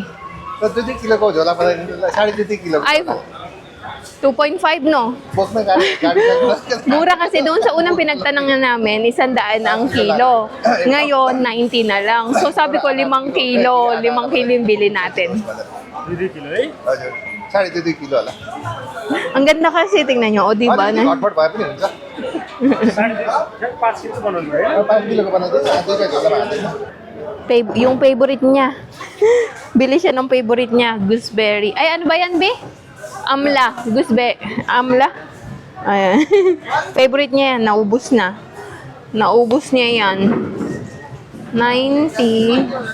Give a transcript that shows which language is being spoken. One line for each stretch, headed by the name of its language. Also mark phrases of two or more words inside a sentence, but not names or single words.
Nepali: र 2 किलोको झोला बनाइदिनु 2.5 किलो
Filipino: Ay, 2.5 no?
Nepali: बोक्न गाडी
Filipino: Mura kasi doon sa unang pinagtanongan namin, 100 ang kilo. Ngayon, 90 na lang. So sabi ko, 5 kilo. 5 kilo yung bili natin.
Nepali: हजुर 2.5 किलो होला
Filipino: Ang ganda kasi, tingnan nyo. O, di ba?
Nepali: अलिकति घटबड भए पनि हुन्छ 5 किलोको बनाइदिनु दुईटा झोलामा हालिदिनु
Filipino: Yung favorite niya. Bili siya ng favorite niya, gooseberry. Ay, ano ba yan, Be? Amla. Gooseberry. Amla. Ayan. Favorite niya yan. Naubos na. Naubos niya yan. 90.